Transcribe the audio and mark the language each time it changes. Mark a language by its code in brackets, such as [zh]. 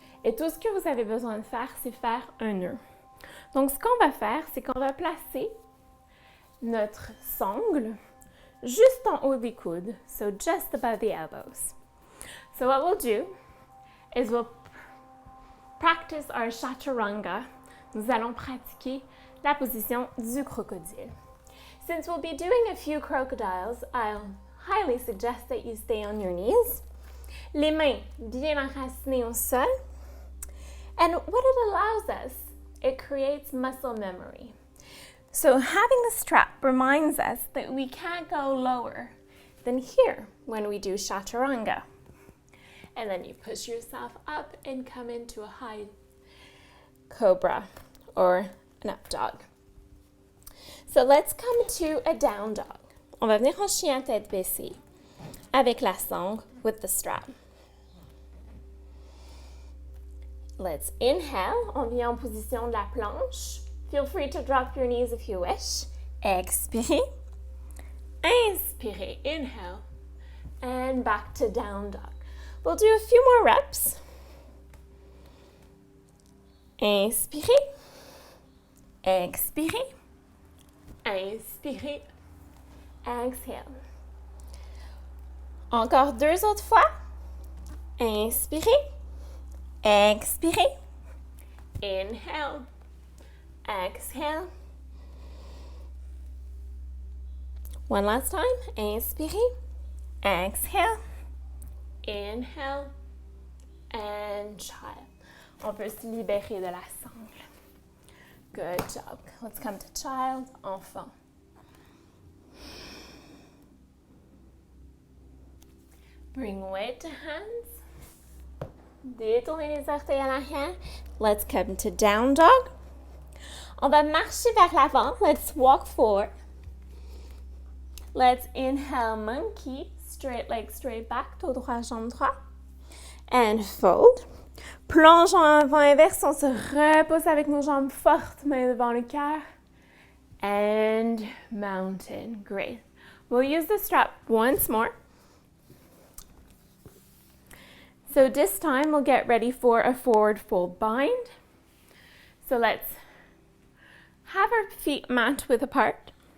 [fr] Et tout ce que vous avez besoin de faire, c'est faire un nœud. Donc, ce qu'on va faire, c'est qu'on va placer notre sangle juste en haut des coudes, [en] so just above the elbows. So what we'll do is we'll practice our chaturanga. [fr] Nous allons pratiquer la position du crocodile. [en] Since we'll be doing a few crocodiles, I'll highly suggest that you stay on your knees. [fr] Les mains bien enracinées au sol. [en] And what it allows us, it creates muscle memory. So having the strap reminds us that we can't go lower than here when we do chaturanga. And then you push yourself up and come into a high cobra or an up dog. So let's come to a down dog. [fr] On va venir en chien tête baissée avec la sangle [en] with the strap. Let's inhale. [fr] On vient en position de la planche. [en] Feel free to drop your knees if you wish. [fr] Expirez. Inspirez. [en] Inhale. And back to down dog. We'll do a few more reps. [fr] Inspirez. Expirez. Inspirez. [en] Exhale. [fr] Encore 2 autres fois. Inspirez. Expirez. [en] Inhale. Exhale. One last time. [fr] Inspirez. [en] Exhale. Inhale. And child. [fr] On peut se libérer de la sangle. [en] Good job. Let's come to child, enfant. Bring weight to hands. [fr] Détournez les orteils à l'arrière. [en] Let's come to down dog. [fr] On va marcher vers l'avant. [en] Let's walk forward. Let's inhale monkey. Straight leg, straight back. [fr] Dos droit, jambe droite. [en] And fold. [fr] Plonge en avant inverse. On se repose avec nos jambes fortes, mains devant le cœur. [en] And mountain. Great. We'll use the strap once more. So this time we'll get ready for a forward fold bind. So let's have our feet mat width apart.